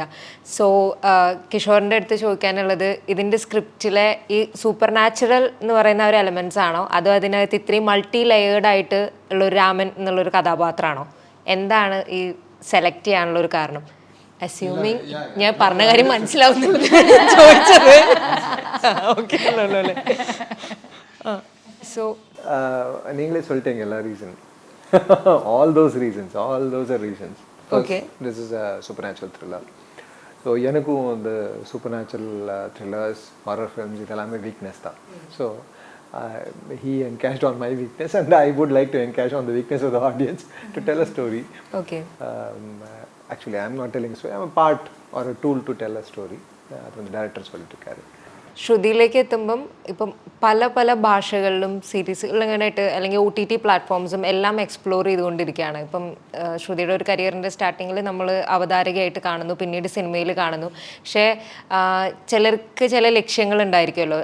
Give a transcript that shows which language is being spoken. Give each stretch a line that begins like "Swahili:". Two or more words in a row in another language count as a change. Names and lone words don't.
Malayalam: സോ കിഷോറിൻ്റെ അടുത്ത് ചോദിക്കാനുള്ളത്, ഇതിൻ്റെ സ്ക്രിപ്റ്റിലെ ഈ
English: super natural
Malayalam: എന്ന് പറയുന്ന ഒരു എലമെൻറ്റ്സ് ആണോ, അതോ അതിനകത്ത് ഇത്രയും
English: multi layered
Malayalam: ആയിട്ട് ഉള്ളൊരു രാമൻ എന്നുള്ളൊരു കഥാപാത്രമാണോ? എന്താണ് ഈ സെലക്ട് ചെയ്യാനുള്ളൊരു കാരണം? അസ്യൂമിങ് ഞാൻ പറഞ്ഞ കാര്യം മനസ്സിലാവുന്നുള്ളത് ചോദിച്ചത്. ഓക്കെ അല്ലേ? സോ
Tamil: நீங்களே சொல்லிட்டீங்க எல்லா ரீசன்.
English: all those are reasons. Okay. This is a supernatural thriller. So எனக்கும் the supernatural thrillers, horror films இதெல்லாமே weakness தான். So he encashed on my weakness and I would like to encash on the weakness of the audience to tell a story. Okay. Actually I'm not telling a story, I'm a part or a tool to tell a story.
Tamil: അത്
English: the director
Tamil: சொல்லிட்டு இருக்காரு.
Malayalam: ശ്രുതിയിലേക്ക് എത്തുമ്പം ഇപ്പം പല പല ഭാഷകളിലും സീരീസുകളിലായിട്ട് അല്ലെങ്കിൽ
English: OTT platforms
Malayalam: എല്ലാം എക്സ്പ്ലോർ ചെയ്തുകൊണ്ടിരിക്കുകയാണ്. ഇപ്പം ശ്രുതിയുടെ ഒരു കരിയറിൻ്റെ സ്റ്റാർട്ടിങ്ങിൽ നമ്മൾ അവതാരകയായിട്ട് കാണുന്നു, പിന്നീട് സിനിമയിൽ കാണുന്നു. പക്ഷേ ചിലർക്ക് ചില ലക്ഷ്യങ്ങളുണ്ടായിരിക്കുമല്ലോ.